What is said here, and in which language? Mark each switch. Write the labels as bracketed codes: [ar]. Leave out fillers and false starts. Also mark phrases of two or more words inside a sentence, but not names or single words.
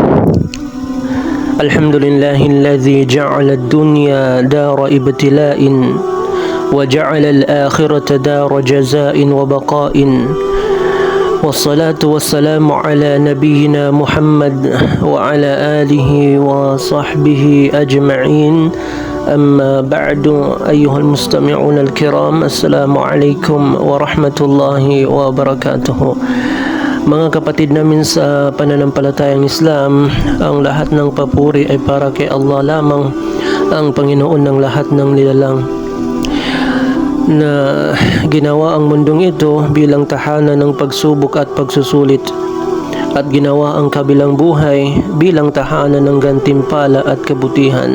[ar] الحمد لله الذي جعل الدنيا دار ابتلاء وجعل الآخرة دار جزاء وبقاء، والصلاة والسلام على نبينا محمد وعلى آله وصحبه أجمعين. أما بعد، أيها المستمعون الكرام، السلام عليكم ورحمة الله وبركاته. [tl] Mga kapatid namin sa pananampalatayang Islam, ang lahat ng papuri ay para kay Allah lamang, ang Panginoon ng lahat ng nilalang, na ginawa ang mundong ito bilang tahanan ng pagsubok at pagsusulit, at ginawa ang kabilang buhay bilang tahanan ng gantimpala at kabutihan.